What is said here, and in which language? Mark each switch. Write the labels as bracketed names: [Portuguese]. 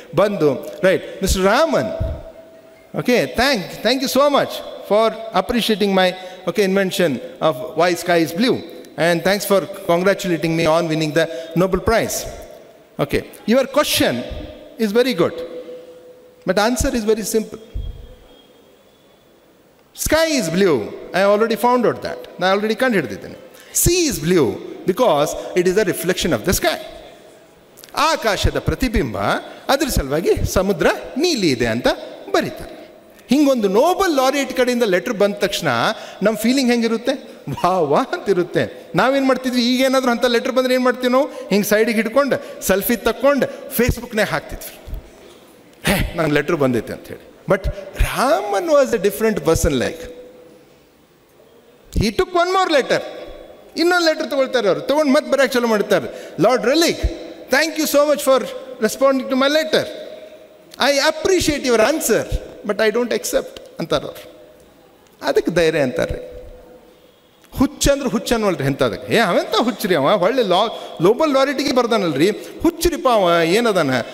[English] ಬಂದು, right, mister Raman, okay, thank you so much for appreciating my invention of why sky is blue, and thanks for congratulating me on winning the Nobel prize. Okay, your question is very good, but answer is very simple. Sky is blue. I already found out that. [Kannada] ನಾನು already ಕಂಡು ಹಿಡಿದಿದ್ದೇನೆ. [English] Sea is blue because it is a reflection of the sky. [Kannada] ಆಕಾಶದ ಪ್ರತಿಬಿಂಬ, ಅದ್ರ ಸಲುವಾಗಿ ಸಮುದ್ರ ನೀಲಿ ಇದೆ ಅಂತ ಬರೀತಾರೆ. ಹಿಂಗೊಂದು ನೋಬೆಲ್ ಲಾರಿಯೇಟ್ ಕಡೆಯಿಂದ ಲೆಟ್ರ್ ಬಂದ ತಕ್ಷಣ ನಮ್ಮ ಫೀಲಿಂಗ್ ಹೆಂಗಿರುತ್ತೆ? ವಾ ಅಂತಿರುತ್ತೆ. ನಾವೇನು ಮಾಡ್ತಿದ್ವಿ, ಈಗೇನಾದರೂ ಅಂಥ ಲೆಟ್ರ್ ಬಂದರೆ ಏನು ಮಾಡ್ತೀವಿ ನಾವು? ಹಿಂಗೆ ಸೈಡಿಗೆ ಹಿಡ್ಕೊಂಡು ಸೆಲ್ಫಿ ತಕ್ಕೊಂಡು ಫೇಸ್ಬುಕ್ನಾಗ ಹಾಕ್ತಿದ್ವಿ, ನಂಗೆ ಲೆಟ್ರ್ ಬಂದೈತೆ ಅಂಥೇಳಿ. [English] But Raman was a different person. Like, he took one more letter. [Kannada] ಇನ್ನೊಂದು ಲೆಟರ್ ತೊಗೊಳ್ತಾರೆ ಅವರು, ತೊಗೊಂಡು ಮತ್ತೆ ಬರೋಕ್ಕೆ ಚಾಲು ಮಾಡ್ತಾರೆ. Lord ರೆಲಿಗ್, [English] Thank you so much for responding to my letter. I appreciate your answer, but I don't accept [Kannada] ಅಂತಾರೆ ಅವ್ರು. ಅದಕ್ಕೆ ಧೈರ್ಯ ಅಂತಾರೆ. ಹುಚ್ಚಂದ್ರೆ ಹುಚ್ಚ ಅನ್ನವಲ್ರಿ ಎಂಥದಕ್ಕೆ. ಅವೆಂತ ಹುಚ್ಚರಿ ಅವ, ಒಳ್ಳೆ ನೋಬೆಲ್ ಲಾರಿಟಿಗೆ ಬರ್ದಾನಲ್ರಿ, ಹುಚ್ಚರಿಪ್ಪ ಅವ ಏನದಾನ.